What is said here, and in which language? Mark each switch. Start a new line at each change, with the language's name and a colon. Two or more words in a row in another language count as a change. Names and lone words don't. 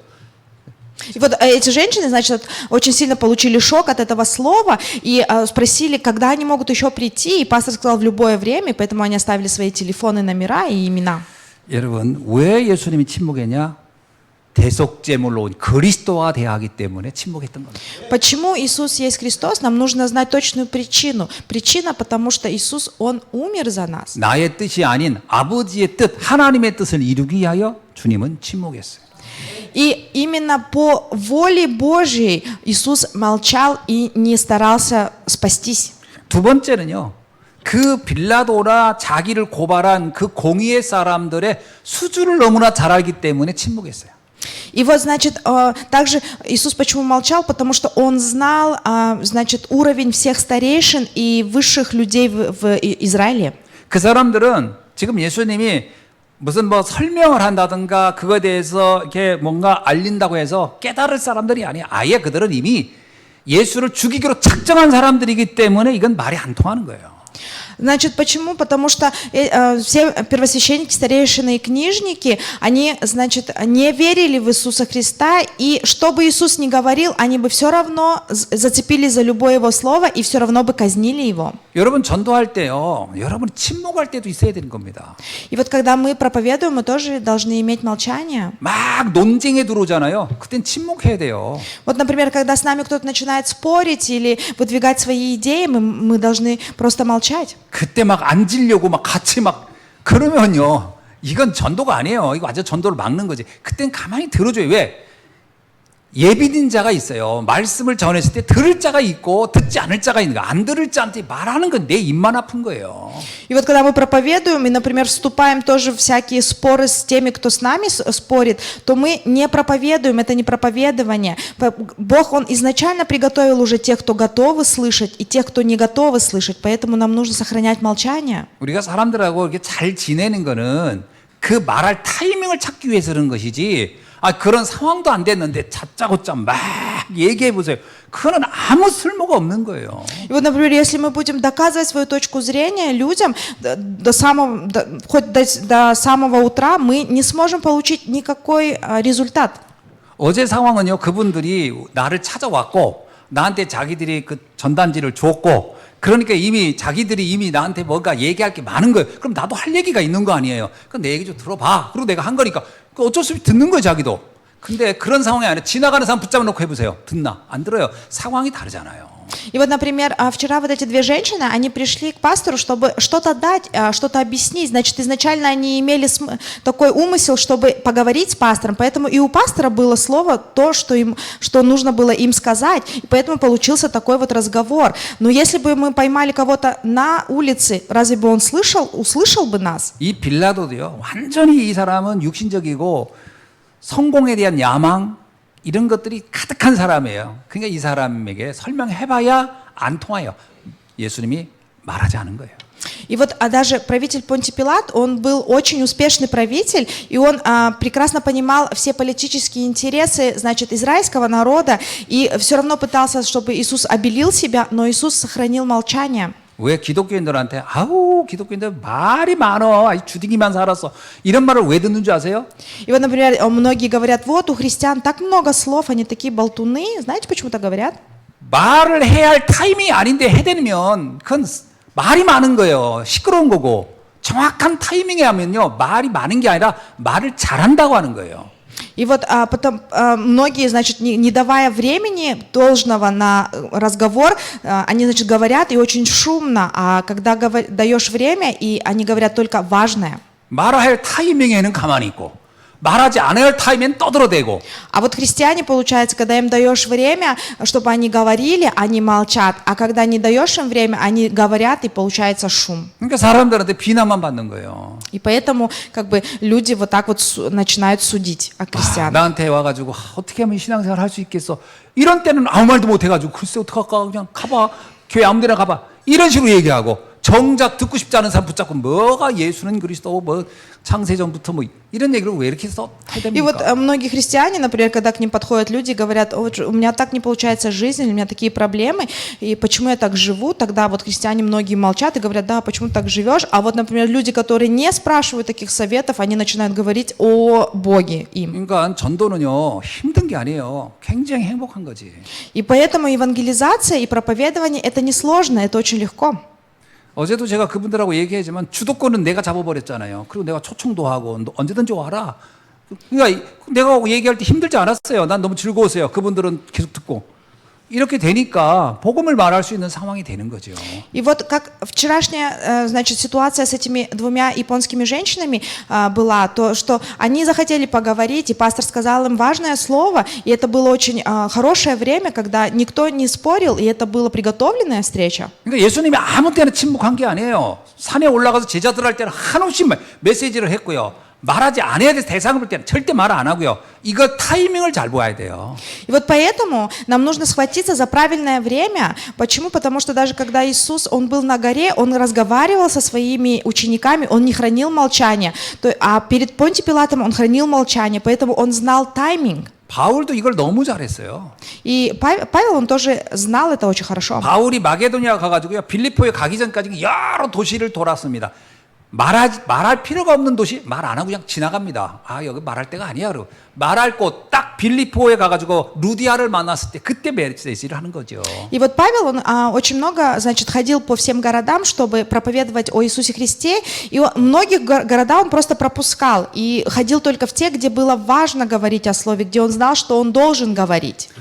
Russian: И вот эти женщины, значит, очень сильно получили шок от этого слова и спросили, когда они могут еще прийти, и пастор сказал в любое время, поэтому они оставили свои телефоны, номера и имена.
Korean: 여러분 왜 예수님이 침묵했냐? 대속제물로 온 그리스도와 대하기 때문에 침묵했던 겁니다.
Russian: Почему Иисус есть Христос? Нам нужно знать точную причину. Причина, потому что Иисус, Он умер за нас.
Korean: 나의 뜻이 아닌 아버지의 뜻, 하나님의 뜻을 이루기 위하여 주님은 침묵했어요.
Russian: И именно по воле Божьей Иисус молчал и не старался спастись.
Korean: 두 번째는요. 그 빌라도나 자기를 고발한 그 공의의 사람들의 수준을 너무나 잘 알기 때문에 침묵했어요.
Russian: И вот, значит, также Иисус почему молчал? Потому что Он знал, значит, уровень всех старейшин и высших людей в Израиле.
Korean: 그 사람들은 지금 예수님이 무슨 뭐 설명을 한다든가 그거에 대해서 이렇게 뭔가 알린다고 해서 깨달을 사람들이 아니야. 아예 그들은 이미 예수를 죽이기로 작정한 사람들이기 때문에 이건 말이 안 통하는 거예요.
Russian: Значит, почему? Потому что все первосвященники, старейшины и книжники, они, значит, не верили в Иисуса Христа, и что бы Иисус ни говорил, они бы все равно зацепились за любое Его слово и все равно бы казнили Его.
Korean: 여러분 전도할 때요, 여러분 침묵할 때도 있어야 되는 겁니다.
Russian: И вот когда мы проповедуем, мы тоже должны иметь молчание.
Korean: 막 논쟁에 들어오잖아요. 그땐 침묵해야 돼요.
Russian: Вот, например, когда с нами кто-то начинает спорить или выдвигать свои идеи, мы должны просто молчать.
Korean: 그때 막 앉으려고 막 같이 막 그러면요. 이건 전도가 아니에요. 이거 완전 전도를 막는 거지. 그땐 가만히 들어줘요. 왜? 예비된 자가 있어요. 말씀을 전했을 때 들을 자가 있고 듣지 않을 자가 있는 거. 안 들을 자한테 말하는 건 내 입만 아픈 거예요.
Russian: И вот когда мы проповедуем и, например, вступаем тоже в всякие споры с теми, кто с нами спорит, то мы не проповедуем, это не проповедование. Бог, Он изначально приготовил уже тех, кто готовы слышать, и тех, кто не готовы слышать, поэтому нам нужно сохранять молчание.
Korean: 우리가 사람들하고 이렇게 잘 지내는 거는 그 말할 타이밍을 찾기 위해서 그런 것이지, 그런 상황도 안 됐는데 다짜고짜 막 얘기해 보세요. 그거는 아무 쓸모가 없는 거예요.
Russian: И вот, например, если мы будем доказывать свою точку зрения людям хоть до самого утра, мы не сможем получить никакой результат.
Korean: 어제 상황은요, 그분들이 나를 찾아왔고 나한테 자기들이 그 전단지를 줬고, 그러니까 자기들이 이미 나한테 뭔가 얘기할 게 많은 거예요. 그럼 나도 할 얘기가 있는 거 아니에요. 그럼 내 얘기 좀 들어봐. 그리고 내가 한 거니까 어쩔 수 없이 듣는 거예요, 자기도. 근데 그런 상황이 아니라 지나가는 사람 붙잡아 놓고 해보세요. 듣나? 안 들어요. 상황이 다르잖아요.
Russian: И вот, например, вчера вот эти две женщины, они пришли к пастору, чтобы что-то дать, что-то объяснить. Значит, изначально они имели такой умысел, чтобы поговорить с пастором, поэтому и у пастора было слово то, что нужно было им сказать, и поэтому получился такой вот разговор. Но если бы мы поймали кого-то на улице, разве бы он услышал бы нас?
Korean: 이 빌라도도요, 완전히 이 사람은 육신적이고 성공에 대한 야망, 이런 것들이 가득한 사람이에요. 그러니까 이 사람에게 설명해봐야 안 통해요. 예수님이 말하지 않은 거예요.
Russian: И вот даже правитель Понтий Пилат, он был очень успешный правитель, и он прекрасно понимал все политические интересы, значит, израильского народа, и все равно пытался, чтобы Иисус обелил себя, но Иисус сохранил молчание.
Korean: 왜 기독교인들한테 기독교인들 말이 많어, 주둥이만 살았어, 이런 말을 왜 듣는 줄 아세요?
Russian: И вот, например, многие говорят, вот у христиан так много слов, они такие болтуны. Знаете, почему так говорят?
Korean: 말을 해야 할 타이밍이 아닌데 해대면 그건 말이 많은 거예요. 시끄러운 거고. 정확한 타이밍에 하면요, 말이 많은 게 아니라 말을 잘한다고 하는 거예요.
Russian: И вот потом многие, значит, не давая времени должного на разговор, они, значит, говорят и очень шумно, а когда даешь время, и они говорят только важное.
Korean: 말해야 할 타이밍에는 가만히 있고, 말하지 않아야 할 타이밍엔 떠들어대고.
Russian: А вот христиане, получается, когда им даешь время, чтобы они говорили, они молчат, а когда не даешь им время, они говорят, и получается шум.
Korean: 그러니까 사람들한테 비난만 받는 거예요.
Russian: И поэтому, как бы, люди вот так вот начинают судить о христианах.
Korean: 나한테 와가지고 어떻게 하면 신앙생활 할 수 있겠어? 이런 때는 아무 말도 못 해가지고 글쎄 어떡할까, 그냥 가봐, 교회 아무데나 가봐, 이런 식으로 얘기하고, 정작 듣고 싶지 않은 사람 붙잡고 뭐가 예수는 그리스도, 뭐 창세전부터 뭐 이런 얘기를 왜 이렇게 해야
Russian: И вот
Korean: 됩니까?
Russian: многие христиане, например, когда к ним подходят люди и говорят, вот у меня так не получается жизнь, у меня такие проблемы, и почему я так живу, тогда вот христиане многие молчат и говорят, да, почему ты так живешь, а вот, например, люди, которые не спрашивают таких советов, они начинают говорить о Боге им.
Korean: 그러니까 전도는요, 힘든 게 아니에요. 굉장히 행복한 거지.
Russian: И поэтому евангелизация и проповедование это не сложно, это очень легко.
Korean: 어제도 제가 그분들하고 얘기하지만 주도권은 내가 잡아버렸잖아요. 그리고 내가 초청도 하고 너 언제든지 와라. 그러니까 내가 얘기할 때 힘들지 않았어요. 난 너무 즐거웠어요. 그분들은 계속 듣고. 이렇게 되니까 복음을 말할 수 있는 상황이 되는 거죠.
Russian: И вот как вчерашняя, значит, ситуация с этими двумя японскими женщинами была, то, что они захотели поговорить, и пастор сказал им важное слово, и это было очень хорошее время, когда никто не спорил, и это была приготовленная встреча.
Korean: 그러니까 예수님이 아무 때나 침묵한 게 아니에요. 산에 올라가서 제자들 할 때는 한없이 메시지를 했고요. 말하지 않아야 될 대상을 볼 때는 절대 말 안 하고요. 이거 타이밍을 잘 보아야 돼요.
Russian: И вот поэтому нам нужно схватиться за правильное время. Почему? Потому что даже когда Иисус, Он был на горе, Он разговаривал со своими учениками, Он не хранил молчания. А перед Понтием Пилатом Он хранил молчание, поэтому Он знал тайминг.
Korean: 바울도 이걸 너무 잘했어요.
Russian: И Павел, он тоже знал это очень хорошо.
Korean: 바울이 마게도니아 가가지고요, 빌립보에 가기 전까지 여러 도시를 돌았습니다. 말할 필요가 없는 도시 말 안 하고 그냥 지나갑니다. 여기 말할 때가 아니야. 그러고 말할 곳 딱 빌립보에 가가지고 루디아를 만났을 때 그때 메시지를 하는 거죠.
Russian: И вот Павел, он очень много, значит, ходил по всем городам, чтобы проповедовать о Иисусе Христе, и многих города он просто пропускал и ходил только в те, где было важно говорить о слове, где он знал, что он должен говорить.